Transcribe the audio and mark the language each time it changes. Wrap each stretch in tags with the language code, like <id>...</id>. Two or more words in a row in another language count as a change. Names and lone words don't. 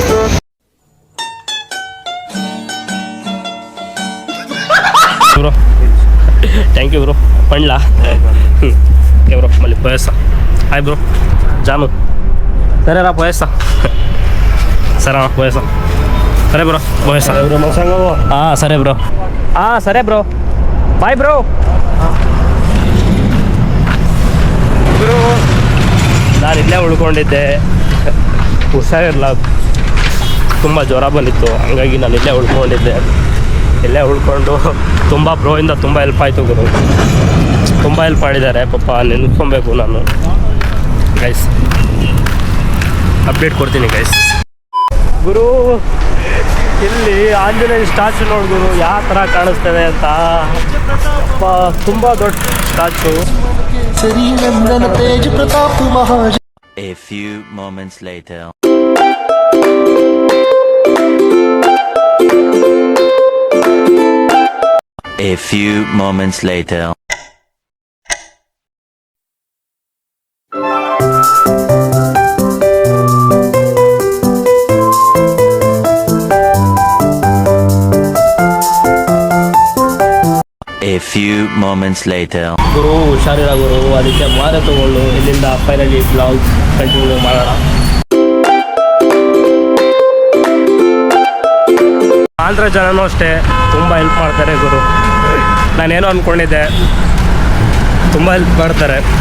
<en>bro thank you bro.</en> <te>పండ్లా</te> <en>okay bro,</en> <te>మళ్ళీ పోయేస్తా.</te> <en>hi bro</en> <te>జాను. సరేరా పోయేస్తా. సరేనా పోయేస్తా. సరే బ్రో పోయేస్తా. సరే బ్రో. సరే బ్రో,</te> <en>bye bro.</en> <kn>ಬ್ರೋ ನಾನು ಇಲ್ಲೇ ಉಳ್ಕೊಂಡಿದ್ದೆ, ಹುಷಾರಿರಲ್ಲ, ತುಂಬ ಜ್ವರ ಬಂದಿತ್ತು. ಹಂಗಾಗಿ ನಾನು ಇಲ್ಲೇ ಉಳ್ಕೊಂಡಿದ್ದೆ. ಇಲ್ಲೇ ಉಳ್ಕೊಂಡು ತುಂಬ ಬ್ರೋಯಿಂದ ತುಂಬ ಹೆಲ್ಪ್ ಆಯಿತು ಗುರು. ತುಂಬ ಹೆಲ್ಪ್ ಮಾಡಿದ್ದಾರೆ ಪಾಪ, ನೆನ್ಸ್ಕೊಬೇಕು ನಾನು ಗೈಸ್. ಅಪ್ಡೇಟ್ ಕೊಡ್ತೀನಿ ಗೈಸ್. ಗುರು ಇಲ್ಲಿ ಆಂಜನೇಯ ಸ್ಟ್ಯಾಚು ನೋಡಿ ಗುರು, ಯಾವ ಥರ ಕಾಣಿಸ್ತದೆ ಅಂತ. ತುಂಬ ದೊಡ್ಡ ಸ್ಟ್ಯಾಚು.</kn> <en>A few moments later. A few moments later. A few moments later.</en> <kn>ಗುರು ಹುಷಾರಿರ ಗುರು, ಅದಕ್ಕೆ ಮಾರೆ ತಗೊಳ್ಳು. ಇಲ್ಲಿಂದ</kn> <en>finally blog continue</en> <kn>ಮಾಡೋಣ. ಆಂಧ್ರ ಜನನೂ ಅಷ್ಟೇ ತುಂಬ ಹೆಲ್ಪ್ ಮಾಡ್ತಾರೆ ಗುರು. ನಾನೇನೋ ಅಂದ್ಕೊಂಡಿದ್ದೆ, ತುಂಬ ಹೆಲ್ಪ್ ಮಾಡ್ತಾರೆ.</kn>